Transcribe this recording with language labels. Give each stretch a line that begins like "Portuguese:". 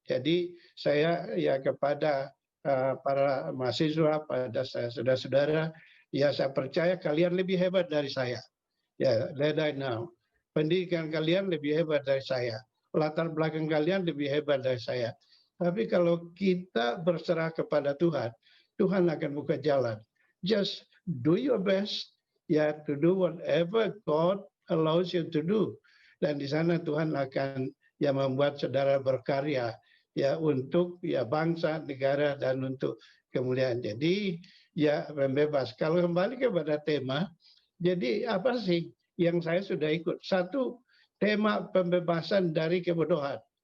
Indonesian: Jadi saya ya kepada para mahasiswa, pada saudara-saudara, ya saya percaya kalian lebih hebat dari saya. Ya,
English: let I know.
Indonesian: Pendidikan kalian lebih hebat dari saya. Latar belakang kalian lebih hebat dari saya. Tapi kalau kita berserah kepada Tuhan, Tuhan akan buka jalan.
English: Just do your best,
Indonesian: ya,
English: to do whatever God allows you to do.
Indonesian: Dan di sana Tuhan akan ya membuat saudara berkarya ya untuk ya bangsa, negara, dan untuk kemuliaan. Jadi ya bebas. Kalau kembali kepada tema, jadi apa sih yang saya sudah ikut? Satu, tema pembebasan dari kebodohan.